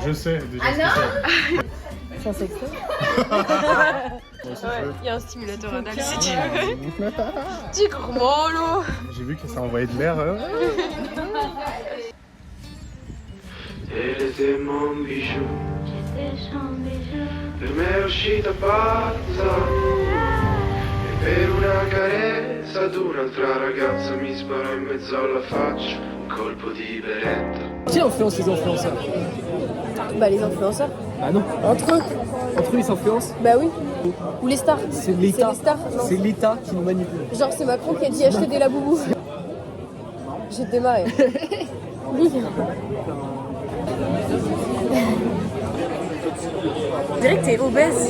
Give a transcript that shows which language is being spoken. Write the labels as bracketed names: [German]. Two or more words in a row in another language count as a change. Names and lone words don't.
[French] Je sais déjà ce que C'est un sexto. c'est. Il y a un stimulateur anal si tu veux. Tu gros lot. J'ai vu que ça envoyait de l'air. Elle était mon bijou. [Italian] Per me è uscita pazza. E per una carezza ad un'altra ragazza mi sparò in mezzo alla faccia un colpo di beretta. [French] Qui influence les influenceurs? Bah les influenceurs. Ah non. Entre eux. Entre eux ils s'influencent. Bah oui. Ou les stars. C'est l'État. C'est les stars. Non. C'est l'État qui nous manipule. Genre c'est Macron qui a dit acheter des laboubous. J'ai démarré. Oui. On dirait que t'es obèse.